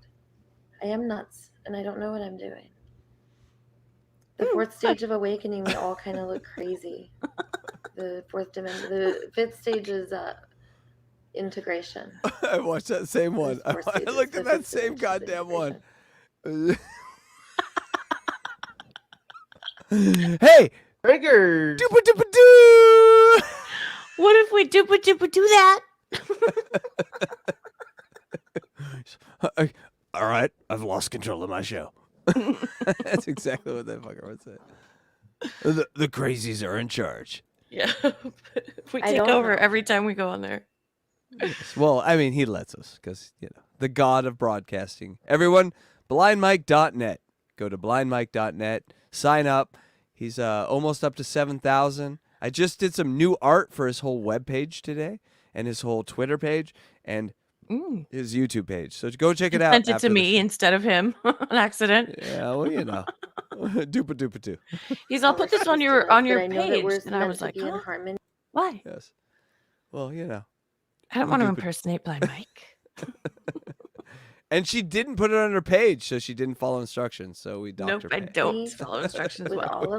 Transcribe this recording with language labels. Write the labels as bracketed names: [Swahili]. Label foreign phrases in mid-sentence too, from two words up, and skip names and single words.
[English] I am nuts, and I don't know what I'm doing. The fourth stage of awakening, we all kind of look crazy. The fourth dimension, the fifth stage is integration. I watched that same one. I looked at that same goddamn one. Hey! Trigger! Dupa dupa doo! What if we do that? All right, I've lost control of my show. That's exactly what that fucker would say. The crazies are in charge. Yeah. We take over every time we go on there. Yes, well, I mean, he lets us because, the god of broadcasting. Everyone, blindmike.net. Go to blindmike.net. Sign up. He's almost up to 7,000. I just did some new art for his whole webpage today and his whole Twitter page and his YouTube page. So go check it out. Sent it to me instead of him on accident. Yeah, well, Dupa dupa doo. I'll put this on your But I know that page. we're And I meant was to like, be in harmony. Why? Yes. Well, I don't want to impersonate Blind Mike. And she didn't put it on her page, so she didn't follow instructions. So we docked her Nope, I pay. don't follow instructions well.